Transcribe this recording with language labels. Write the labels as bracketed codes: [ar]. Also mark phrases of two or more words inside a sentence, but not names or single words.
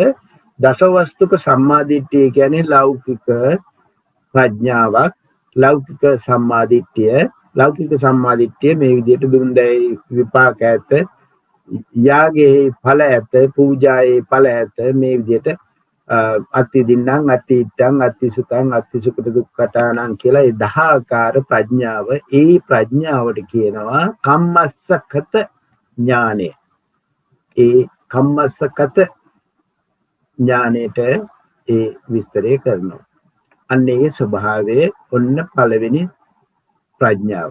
[si] දසවස්තුක සම්මාදිට්ඨිය කියන්නේ ලෞකික ප්‍රඥාවක්. ලෞකික සම්මාදිට්ඨිය මේ විදිහට දුන්දැයි විපාක ඇත, යාගයේ ඵල ඇත, පූජායේ ඵල ඇත. මේ විදිහට [pi] අත්ති දින්නම් අත්ති ඉත්තං අත්ති සුතං අත්ති සුඛ දුක්ඛතානං [si] කියලා ඒ 10 ආකාර ප්‍රඥාව ඒ ප්‍රඥාවට කියනවා කම්මස්සකත ඥානය. ඒ කම්මස්සකත ඥානයට ඒ විස්තරය කරනවා. අන්න ඒ ස්වභාවය ඔන්න පළවෙනි ප්‍රඥාව.